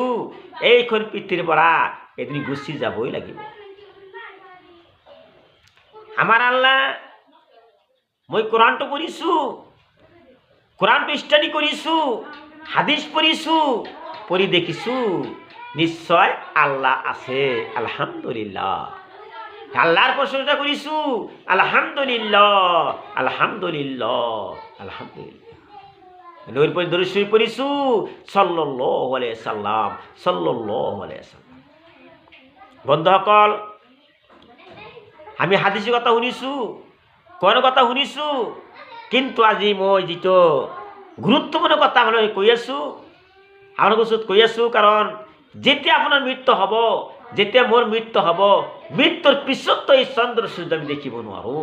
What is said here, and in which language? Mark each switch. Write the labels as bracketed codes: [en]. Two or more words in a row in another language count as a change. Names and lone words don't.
[as] এইখন পৃথিৱীৰ পৰা এদিন গুচি যাবই লাগিব। আমাৰ আল্লাহ, মই কোরআনটো পঢ়িছো, কোরআনটো ষ্টাডি কৰিছো, হাদিস পঢ়িছো, পঢ়ি দেখিছো নিশ্চয় আল্লাহ আছে। আলহামদুলিল্লাহ। আল্লাহর প্রশংসা করিছো, [ar] الحمد لله، الحمد لله، الحمد لله. [as] নবীর প্রতি দরুদ শরীফ পড়িছো, [ar] صلى الله عليه وسلم, صلى الله عليه وسلم. [as] বন্ধুসকল, আমি হাদিসের কথা শুনিছো, কোরআনৰ কথা শুনিছো, কিন্তু আজি মই যিটো গুৰুত্বপূৰ্ণ কথা মই কৈ আছো, আপোনাৰ ওচৰত কৈ আছো, কাৰণ যেতিয়া আপোনাৰ মৃত্যু হ'ব, যেতিয়া মোৰ মৃত্যু হ'ব, মৃত্যুৰ পিছতো এই চন্দ্ৰ সূৰ্য আমি দেখিব নোৱাৰো।